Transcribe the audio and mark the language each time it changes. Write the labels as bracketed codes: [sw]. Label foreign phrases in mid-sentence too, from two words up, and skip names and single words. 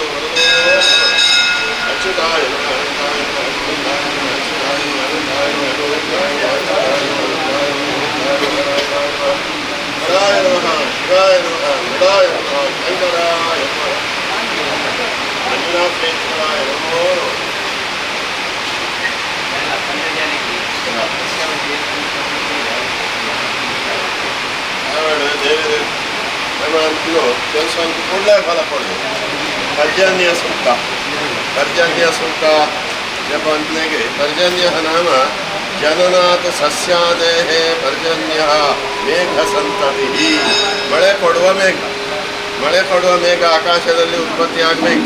[sa] वरदो अच्युताय नमः अनन्ताय नमः अच्युताय नमः अच्युताय नमः अनन्ताय नमः गोविन्दाय नमः अच्युताय नमः हराय नमः शिवाय नमः मृडाय नमः शङ्कराय नमः मंजुनाथेश्वराय नमो [kn] ಕೆಲಸ ಕೂಡಲೇ ಫಲ ಕೊಡೋದು ಪರ್ಜನ್ಯ ಸೂಕ್ತ ಜಪಂತ್ನೆಗೆ ಪರ್ಜನ್ಯ ನಾಮ ಜನನಾಥ ಸಸ್ಯಾದೇಹ ಪರ್ಜನ್ಯ ಮೇಘ ಸಂತತಿ ಮಳೆ ಕೊಡುವ ಮೇಘ ಆಕಾಶದಲ್ಲಿ ಉತ್ಪತ್ತಿ ಆಗಬೇಕು.